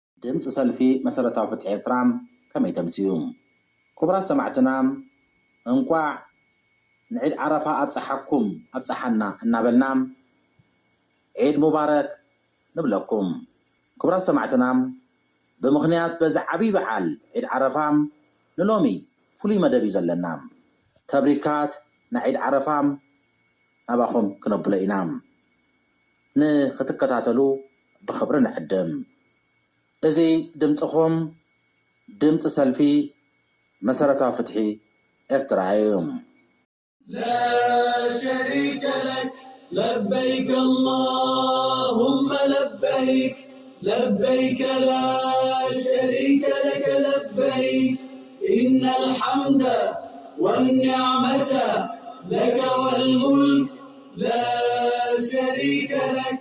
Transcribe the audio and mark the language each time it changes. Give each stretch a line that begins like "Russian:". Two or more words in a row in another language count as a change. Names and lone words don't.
Tigrinya: ድምፂ ሰልፊ መሰረታዊ ፍትሒ ኤርትራም ከመይ ተምስዩ? ክቡራት ሰማዕትና እንኳዕ ንዒድ ዓረፋ ኣብፀሓኩም ኣብፀሓና እናበልና
Arabic: عيد مبارك
Tigrinya: ንብለኩም። ክቡራት ሰማዕትና ብምኽንያት በዚ ዓብይ በዓል ዒድ ዓረፋ ንሎሚ ፍሉይ መደብ እዩ ዘለና። ተብሪካት ንዒድ ዓረፋ ናባኹም ክነብሎ ኢና። ንክትከታተሉ ብክብሪ ንዕድም። እዚ ድምፅኹም ድምፂ ሰልፊ መሰረታዊ ፍትሒ ኤርትራ እዩ።
Arabic: لا شريك لك لبيك اللهم لبيك لبيك لا شريك لك لبيك إن الحمد والنعمة لك والملك لا شريك لك